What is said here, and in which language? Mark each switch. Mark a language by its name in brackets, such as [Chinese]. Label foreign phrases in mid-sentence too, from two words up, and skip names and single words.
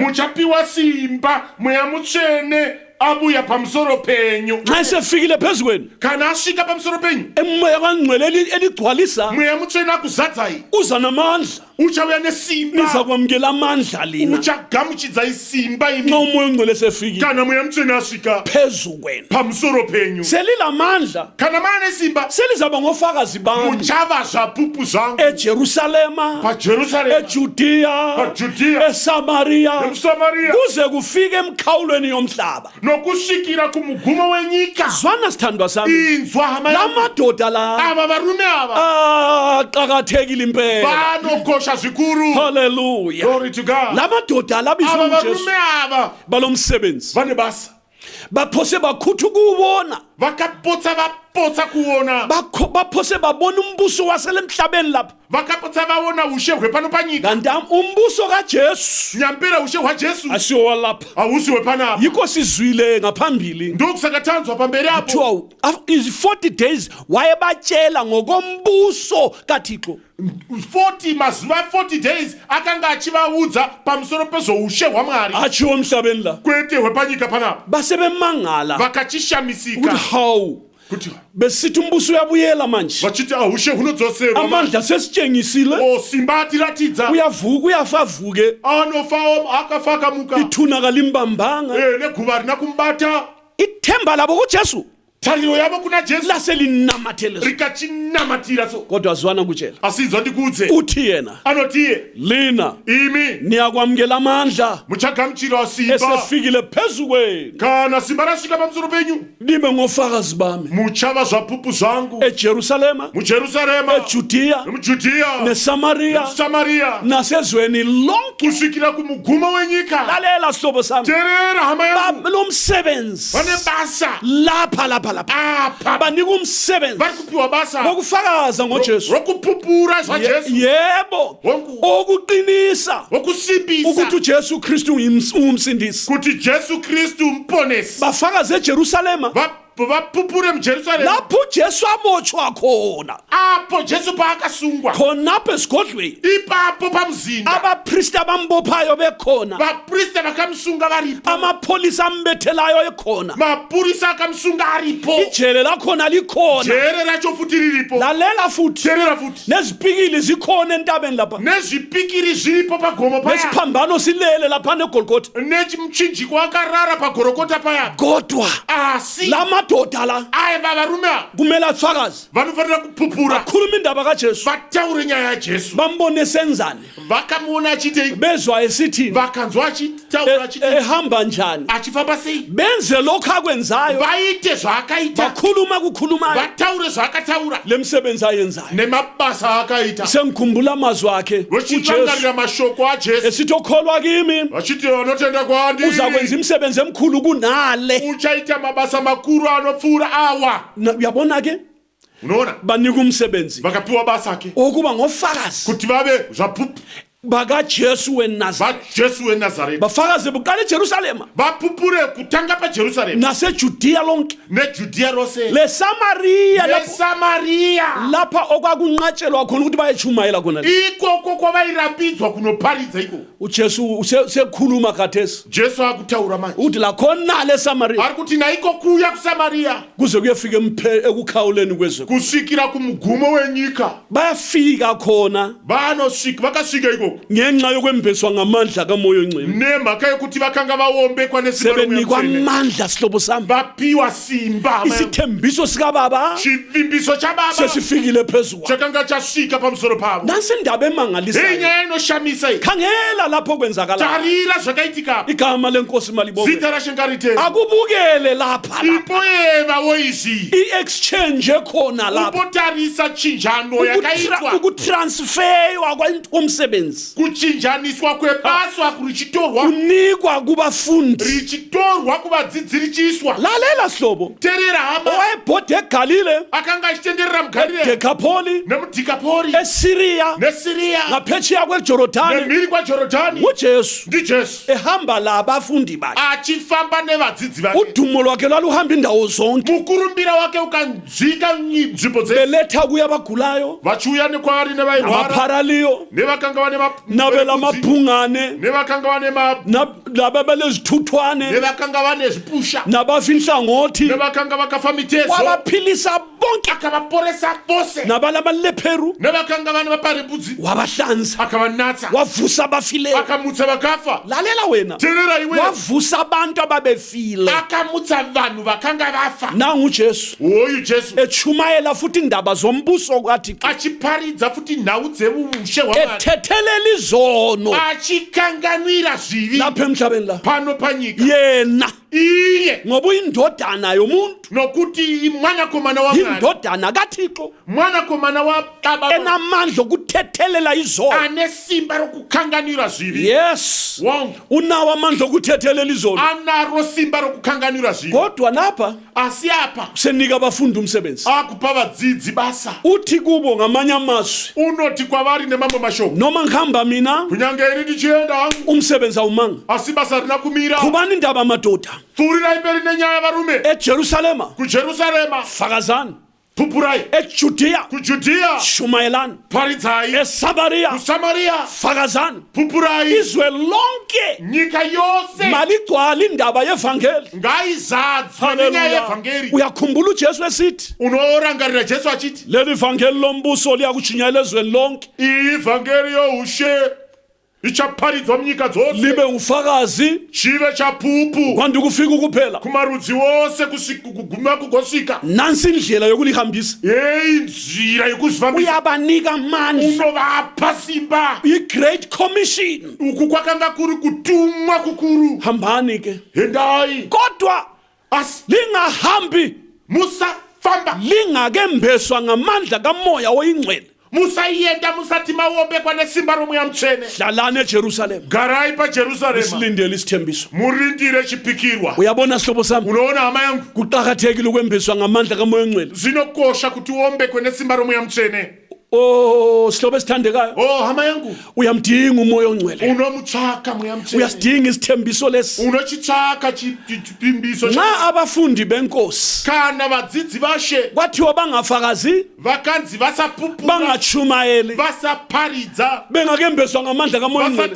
[Shona] muchapiwa simba mweya mutsvene abuya pamusoro penyu [North Ndebele] nxa sefikile phezukwenu [Shona] kana asvika pamusoro penyu [North Ndebele] emoya kangcwele eligcwalisa [Shona] mweya mutsvene akuzadzai [North Ndebele] uza namandla [Shona] uchauya nesimba [North Ndebele] niza kwamkela amandla lina [Shona] uchagamuchidzai simba imi [North Ndebele] nxa umoya ongcwele sefikile [Shona] kana mweya mutsvene asvika [North Ndebele] phezukwenu [Shona] pamusoro penyu [North Ndebele] selilamandla [Shona] kana maane simba [North Ndebele] selizaba ngofakazi bami [Shona] muchava zvapupu zvangu [North Ndebele] eJerusalema [Shona] paJerusalema [North Ndebele] eJudiya [Shona] paJudiya [North Ndebele] eSamaria [Shona] nemuSamaria [North Ndebele] kuze kufike emkhawulweni yomhlaba [Shona] nokusvikira kumugumo wenyika. [North Ndebele] Zwana sithandwa sami. [Shona] Inzwa hama [North Ndebele] La [Shona] yangu. [North Ndebele] madoda la [Shona] Ava varume ava [North Ndebele] aqakathekile impela. [Shona] vanokosha zvikuru. Hallelujah. [English] Glory to God. [North Ndebele] La madoda la [Shona] Ava [North Ndebele] bizwa [Shona] varume [North Ndebele] uJesu [Shona] ava [North Ndebele] balomsebenzi. [Shona] vane basa. [North Ndebele] Baphose bakhuthu kuwubona. [Shona] Vakapotsa kuona. [North Ndebele] Baphose babona umbuso wasele emhlabeni lapha. [Shona] Vakapotsa vaona ushe hwepano panyika. [North Ndebele] Kanti umbuso kaJesu [Shona] Nyampera ushe hwajesu [North Ndebele] asiwo walapha. [Shona] hausi hwepanapa. [North Ndebele] Yikho sizwile ngaphambili. [Shona] Ndokusakatanzwa pamberi apo. [North Ndebele] Is 40 days wayebatshela ngokombuso kaThixo. [Shona] 40 days akanga achivaudza pamusoro pezvoushe hwaMwari. [North Ndebele] Achiwo emhlabeni la. [Shona] Kwete hwepanyika panapa. [North Ndebele] Basebemangala. [Shona] Vakachishamisika. [North Ndebele] Hawu. [Shona] Kuti [North Ndebele] Besithi umbuso uyabuyela manje. [Shona] vachiti ushe hunodzoserwa. [North Ndebele] Amandla sesitshengisile. [Shona] Simba atiratidza. [North Ndebele] Uyavuka uyafavuke. [Shona] Anofawo akafa akamuka. [North Ndebele] Ithuna kalimbambanga. [Shona] Neguva rina kumbata. [North Ndebele] Ithemba labo kuJesu [Shona] Tariro yavo kuna Jesu [North Ndebele] laselinamatheleza. [Shona] rikachinamatira so. [North Ndebele] Kodwa zwana kutshela. [Shona] Asinzwa ndikudze. [North Ndebele] Uthi yena [Shona] Anotiye. [North Ndebele] lina [Shona] Imi. [North Ndebele] niyakwamukela amandla [Shona] Muchagamuchira simba. [North Ndebele] esefikile phezu kwenu. [Shona] Kana simba rasvika pamusoro penyu. [North Ndebele] Nibe ngofakazi bami [Shona] Muchava zvapupu zvangu. [North Ndebele] eJerusalema, [Shona] MuJerusalema. [North Ndebele] eJudiya, [Shona] MuJudiya. [North Ndebele] neSamaria [Shona] Samaria. [North Ndebele] nasezweni lonke. [Shona] Kusvikira kumugumo wenyika. [North Ndebele] Lalela sihlobo sami. [Shona] Terera hama yangu. [North Ndebele] Lo msebenzi [Shona] Vane basa. [North Ndebele] lapha [Shona] Apa. [North Ndebele] banika umsebenzi [Shona] Vari kupiwa basa. [North Ndebele] wokufakaza ngoJesu. [Shona] Rokupupura zvaJesu. [North Ndebele] Yebo, [Shona] Wonku. [North Ndebele] okuqinisa [Shona] Wokusimbisa. [North Ndebele] ukuthi uJesu Kristu ungumsindisi. [Shona] Kuti Jesu Kristu mponesi. [North Ndebele] Bafakaza eJerusalema [Shona] Vapupure muJerusalema. [North Ndebele] lapho uJesu abotshwa khona. [Shona] Apo Jesu paakasungwa. [North Ndebele] Khonapho esigodlweni [Shona] Ipapo pamzinda. [North Ndebele] abapristi abambophayo bekhona, [Shona] Vaprista vakamusunga varipo. [North Ndebele] amapholisa ambethelayo ekhona, [Shona] Mapurisa akamusunga aripo. [North Ndebele] ijele lakhona likhona. [Shona] Jere racho futi riripo. [North Ndebele] Lalela futhi [Shona] Terera futi. [North Ndebele] nezipikili zikhona entabeni lapha, [Shona] Nezvipikiri zviripo pagomo paya. [North Ndebele] nesiphambano silele lapha eGolgotha. [Shona] Nechimuchinjiko akarara pagorokota paya. [North Ndebele] Kodwa [Shona] Asi. [North Ndebele] la madoda la [Shona] Aiva varume ava. [North Ndebele] kumele afakaze, [Shona] Vanofanira kupupura. [North Ndebele] akhuluma indaba kaJesu, [Shona] Vataure nyaya yaJesu. [North Ndebele] bambone senzani, [Shona] Vakamuona achite. [North Ndebele] bezwa esithini, [Shona] Vakanzwa achitaura achite. [North Ndebele] ehamba njani, [Shona] Achifamba sei. [North Ndebele] benze lokho akwenzayo, [Shona] Vaite zvaakaita. [North Ndebele] bakhuluma kukhulumayo, [Shona] Vataure zvaakataura. [North Ndebele] lemsebenzi ayenzayo. [Shona] Nemabasa akaita. [North Ndebele] Sengikhumbula amazwi akhe uJesu [Shona] Vachirangarira mashoko aJesu. [North Ndebele] esithi okholwa kimi [Shona] Vachiti vanotenda kwandiri. [North Ndebele] uzakwenza imisebenzi emkhulu kunale. [Shona] Uchaita mabasa makuru anopfuura awa. [North Ndebele] Uyabona ke, [Shona] Unoona? [North Ndebele] banika umsebenzi [Shona] Vakapiwa basa ke. [North Ndebele] okuba ngofakazi [Shona] Kuti vave zvapupu. [North Ndebele] bakaJesu weNazareth. [Shona] VaJesu weNazareta. [North Ndebele] Bafakazi buqala eJerusalema [Shona] Vapupure kutanga paJerusalema. [North Ndebele] naseJudiya lonke, [Shona] NeJudiya rose. [North Ndebele] leSamaria [Shona] NeSamaria. [North Ndebele] lapha okwakunqatshelwa khona ukuthi bayechumayela khona. [Shona] Ikoko kwavairambidzwa kunoparidza iko. [North Ndebele] uJesu sekhuluma khathesi [Shona] Jesu akutaura manje. [North Ndebele] uthi lakhona leSamaria [Shona] Ari kuti naiko kuya kuSamaria. [North Ndebele] kuze kuyefika ekukhawuleni kwezwe. [Shona] Kusvikira kumugumo wenyika. [North Ndebele] Bayafika khona [Shona] Vanosvika vakasvika iko. [North Ndebele] ngenxa yokwembeswa ngamandla kamoya ongcwele. [Shona] Nemhaka yekuti vakanga vaombekwa nesimba [North Ndebele] Sebenikwa [Shona] roMoya Mutsvene. [North Ndebele] amandla sihlobo sami. [Shona] Vapiwa simba. [North Ndebele] Isithembiso sikababa [Shona] Chivimbiso chababa. [North Ndebele] sesifikile phezulu. [Shona] Chakanga chasvika pamusoro pavo. [North Ndebele] Nansi indaba emangalisayo. [Shona] Inyaya inoshamisa iyi. [North Ndebele] Khangela lapho kwenzakala. [Shona] Tarira zvakaitika. [North Ndebele] Igama lenkosi malibonke. [Shona] Zita raShengarite. [North Ndebele] Akubukele lapha. [Shona] Ipo eva woizi. [North Ndebele] I-exchange ekhona lapha. [Shona] Upotarisa chinjano yakaitwa. [North Ndebele] Ukutransferwa komsebenzi. [Shona] Kuchinjaniswa kwebasa kurichitorwa. [North Ndebele] Unikwa kubafundi. [Shona] Richitorwa kuvadzidzi richiiswa. [North Ndebele] Lalela sihlobo. [Shona] Terera hama. [North Ndebele] Owayebhode eGalile, [Shona] Akanga achitenderera muGalile. [North Ndebele] eDekapoli, [Shona] Nemudhikapori. [North Ndebele] eSiriya, [Shona] NeSiriya. [North Ndebele] ngaphetsheya kweJorodani, [Shona] Nemhiri kwaJorodhani. [North Ndebele] uJesu [Shona] NdiJesu. [North Ndebele] ehamba la abafundi bakhe. [Shona] Achifamba nevadzidzi vake. [North Ndebele] Udumo lwakhe lwaluhamba indawo zonke. [Shona] Mukurumbira wake ukanzvika nzvimbo dzese. [North Ndebele] Beletha kuya abagulayo, [Shona] Vachiuya nekwaari nevairwara. [North Ndebele] abaparaliyo, [Shona] Nevakanga vane [North Ndebele] nabela amabhungane, [Shona] nevakanga vane [North Ndebele] nababelezithuthwane, [Shona] nevakanga vane zvipusha. [North Ndebele] nabafa inhlangothi, [Shona] Nevakanga vakafa mitezo. [North Ndebele] wabaphilisa bonke, [Shona] Akavaporesa vose. [North Ndebele] nabalamalepheru [Shona] Nevakanga vane vaparembudzi. [North Ndebele] wabahlanza, [Shona] Akavanatsa. [North Ndebele] wavusa abafileyo. [Shona] Akamutsa vakafa. [North Ndebele] Lalela wena, [Shona] Terera iwe. [North Ndebele] wavusa abantu ababefile. [Shona] Akamutsa vanhu vakanga vafa. [North Ndebele] Nangu uJesu [Shona] Oyu Jesu. [North Ndebele] echumayela futhi indaba zombuso kaThixo, [Shona] Achiparidza futi nhau dzeushe hwaMwari. [North Ndebele] ethethelela izono [Shona] Achikanganwira zvivi. [North Ndebele] lapha emhlabeni la. [Shona] Pano panyika. [North Ndebele] Yena [Shona] iye [North Ndebele] ngoba uyindodana yomuntu, [Shona] nokuti mwanakomana wa Mwari, [North Ndebele] indodana kaThixo [Shona] mwanakomana wa Baba, [North Ndebele] enamandla okuthethelela izono. [Shona] anesimba rokukhanganira zvivi. [North Ndebele] Yes, [Shona] Wonke [North Ndebele] unawo amandla okuthethelela izono. [Shona] anaro simba rokukhanganira zvivi. [North Ndebele] Kodwa lapha [Shona] Asi apa [North Ndebele] senika abafundi umsebenzi, [Shona] akupa vadzidzi basa, [North Ndebele] uthi kubo ngamanye amazwi, [Shona] unoti kwavari nemamwe mashoko, [North Ndebele] noma ngihamba mina [Shona] kunyange ini ndichienda hangu [North Ndebele] umsebenzi awumanga. [Shona] asi basa rina kumira. [North Ndebele] Khubani indaba amadoda [Shona] Pfurirai mberi nenyaya yavarume [North Ndebele] eJerusalema, [Shona] kuJerusarema, [North Ndebele] fakazani, [Shona] phupurai [North Ndebele] eJudiya, [Shona] kuJudiya, [North Ndebele] shumayelani, [Shona] paridzai [North Ndebele] eSamaria, [Shona] kuSamaria, [North Ndebele] fakazani, [Shona] phupurai [North Ndebele] izwe lonke [Shona] nyika yose [North Ndebele] maligcwala indaba yevangeli. [Shona] ngaizadzwe nenyaya Haleluya. yevhangeri. [North Ndebele] Uyakhumbula uJesu esithi [Shona] Unorangarira Jesu achiti [North Ndebele] leli vangeli lombuso liyakutshinyela ezweni lonke [Shona] ivhangeri youshe ichaparidzwa munyika dzose, [North Ndebele] libe ufakazi [Shona] chive chapupu [North Ndebele] kwandi kufika ukuphela. [Shona] kumarudzi wose kuguma kugosvika. [North Ndebele] Nansi indlela yokulihambisa, [Shona] Yeyi nzira yekuzvifambisa, [North Ndebele] uyabanika amandla. [Shona] unovapa simba. [North Ndebele] I- [English] Great Commission, [Shona] Uku kwakanga kuri kutumwa kukuru. [North Ndebele] hambani ke, [Shona] Hendai [North Ndebele] kodwa [Shona] asi [North Ndebele] lingahambi [Shona] musafamba, [North Ndebele] lingakembeswa ngamandla kamoya oyingcwele. [Shona] musayenda musati maombekwa nesimba romweya mutsvene. [North Ndebele] Hlalani eJerusalema, [Shona] Garai paJerusarema [North Ndebele] silindele isithembiso. [Shona] murindire chipikirwa. [North Ndebele] Uyabona sihlobo sami, [Shona] Unoona hama yangu, [North Ndebele] kuqakathekile ukwembeswa ngamandla kamoya oyingcwele. [Shona] zvinokosha kuti uombekwe nesimba romweya mutsvene. [North Ndebele] Oh, sihlobo esithandekayo, [Shona] Oh hama yangu, [North Ndebele] uyamdinga umoya ongcwele, [Shona] unomutsvaka mweya mutsvene, [North Ndebele] uyasidinga isithembiso lesi. [Shona] unochitsvaka chipimbiso. [North Ndebele] Nxa abafundi benkosi [Shona] Kana vadzidzi vashe [North Ndebele] kwathiwa bangafakazi, [Shona] vakanzi vasapupura, [North Ndebele] bangachumayeli, [Shona] vasaparidza, [North Ndebele] bengakembeswa ngamandla kamoya ongcwele,